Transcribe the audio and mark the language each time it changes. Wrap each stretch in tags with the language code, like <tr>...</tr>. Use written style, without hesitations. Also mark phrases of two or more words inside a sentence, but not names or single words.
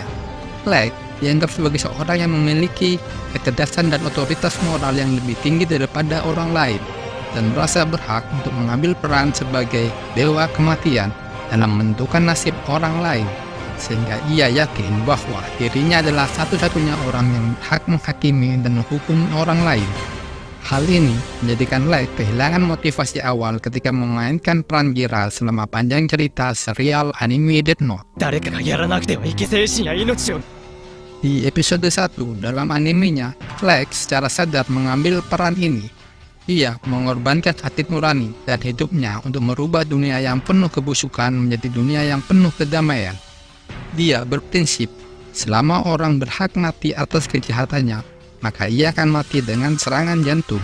<id>Light dianggap sebagai seorang yang memiliki kecerdasan dan otoritas moral yang lebih tinggi daripada orang lain, dan merasa berhak untuk mengambil peran sebagai dewa kematian dalam menentukan nasib orang lain. sehingga ia yakin bahwa dirinya adalah satu-satunya orang yang hak menghakimi dan menghukum orang lain. Hal ini menjadikan Light kehilangan motivasi awal ketika memainkan peran Kira selama panjang cerita serial anime Death Note.</id> <ja>誰かがやらなくては生き精神や命を</ja> <id>Di episode 1 dalam animenya, Light secara sadar mengambil peran ini. Ia mengorbankan hati nurani dan hidupnya untuk merubah dunia yang penuh kebusukan menjadi dunia yang penuh kedamaian. Dia berprinsip, selama orang berhak mati atas kejahatannya, maka ia akan mati dengan serangan jantung.</id>